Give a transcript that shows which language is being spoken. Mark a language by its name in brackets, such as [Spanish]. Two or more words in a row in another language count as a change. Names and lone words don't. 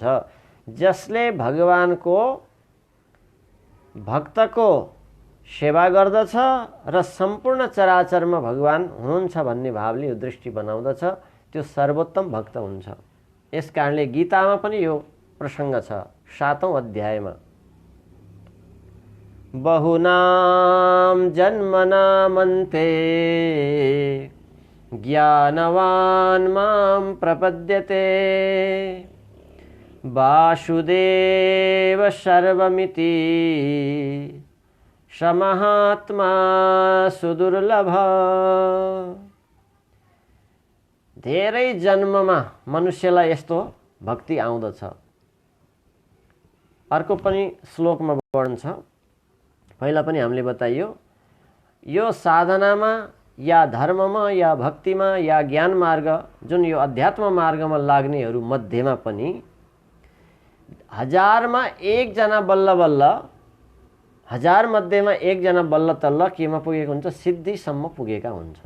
[Nepali] जसले भगवानको भक्तको सेवा गर्दछ र सम्पूर्ण चराचरमा भगवान हुनुहुन्छ भन्ने भावले यो दृष्टि बनाउँदछ, त्यो सर्वोत्तम भक्त हुन्छ। यस कारणले गीतामा पनि यो प्रसङ्ग छ 7औं अध्यायमा, [Sanskrit] बहुनाम जन्मनामन्ते ज्ञानवान् मां प्रपद्यते वासुदेव सर्वमिति स महात्मा सुदुर्लभ। [Nepali] धेरै जन्ममा मनुष्यलाई यस्तो भक्ति आउँदछ। अर्को पनि श्लोकमा वर्णन छ, पहिला पनि हामीले बताइयो, यो साधनामा या धर्ममा या भक्तिमा या ज्ञान मार्ग जुन यो अध्यात्म मार्गमा लाग्नेहरू मध्येमा पनि 1000 मा 1 जना बल्ल बल्ल, 1000 मध्येमा 1 जना बल्ल तल्ल केमा पुगेको हुन्छ, सिद्धिसम्म पुगेका हुन्छन्।